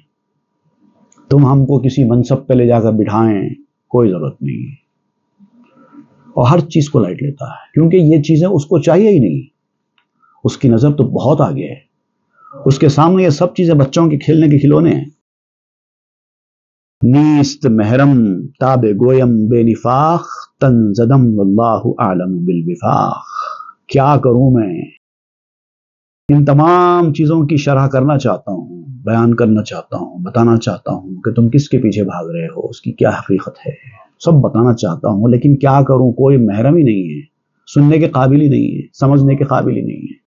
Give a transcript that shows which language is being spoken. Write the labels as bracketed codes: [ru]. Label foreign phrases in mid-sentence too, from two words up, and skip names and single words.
[ur] تم ہم کو کسی منصب پہ لے جا کر بٹھائیں، کوئی ضرورت نہیں ہے۔ اور ہر چیز کو لائٹ لیتا ہے، کیونکہ یہ چیزیں اس کو چاہیے ہی نہیں، اس کی نظر تو بہت آگے ہے، اس کے سامنے یہ سب چیزیں بچوں کے کھیلنے کے کھلونے ہیں۔ [fa] نیست محرم تاب گویم بے نفاق تن زدم واللہ اعلم بالوفاق۔ [ur] کیا کروں میں ان تمام چیزوں کی شرح کرنا چاہتا ہوں، بیان کرنا چاہتا ہوں، بتانا چاہتا ہوں کہ تم کس کے پیچھے بھاگ رہے ہو، اس کی کیا حقیقت ہے، سب بتانا چاہتا ہوں، لیکن کیا کروں، کوئی محرم ہی نہیں ہے، سننے کے قابل ہی نہیں ہے، سمجھنے کے قابل ہی نہیں ہے۔